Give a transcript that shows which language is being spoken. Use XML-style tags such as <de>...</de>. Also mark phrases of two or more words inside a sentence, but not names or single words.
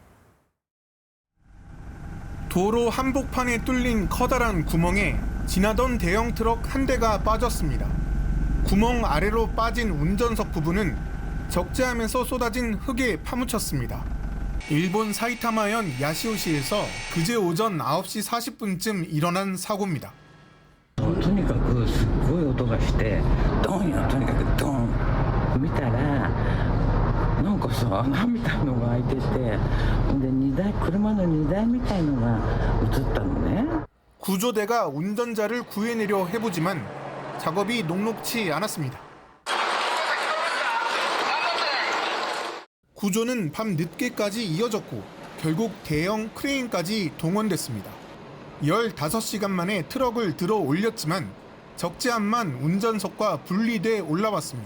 <ko>도로 한복판에 뚫린 커다란 구멍에 지나던 대형 트럭 한 대가 빠졌습니다. 구멍 아래로 빠진 운전석 부분은 적재하면서 쏟아진 흙에 파묻혔습니다. 일본 사이타마현 야시오시에서 그제 오전 9시 40분쯤 일어난 사고입니다.</ko> <ja>とにかくすっごい音がしてドンよとにかくドン見たらなんかさ穴みたいのが開いててほんで車の荷台みたいのが映ったのね.</ja> <ko>구조대가 운전자를 구해내려 해보지만 작업이 녹록치 않았습니다. 구조는 밤 늦게까지 이어졌고 결국 대형 크레인까지 동원됐습니다. 15시간 만에 트럭을 들어 올렸지만 적지 않만 운전석과 분리돼 올라왔습니다.</ko>